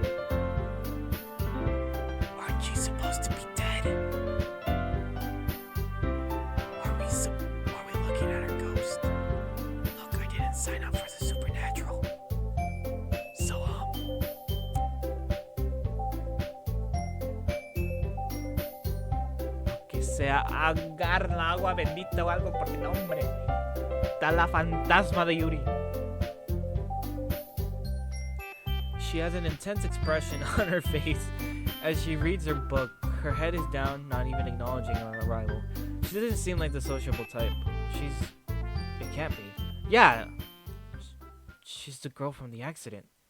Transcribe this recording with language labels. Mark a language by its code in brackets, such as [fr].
[en] Aren't you supposed to be dead? Are we looking at our ghost? Look, I didn't sign up for the supernatural. [es] So, que se agarra el agua bendita o algo, porque no, hombre. Está la fantasma de Yuri. [en] She has an intense expression on her face as she reads her book. Her head is down, not even acknowledging our arrival. She doesn't seem like the sociable type. It can't be. Yeah! She's the girl from the accident.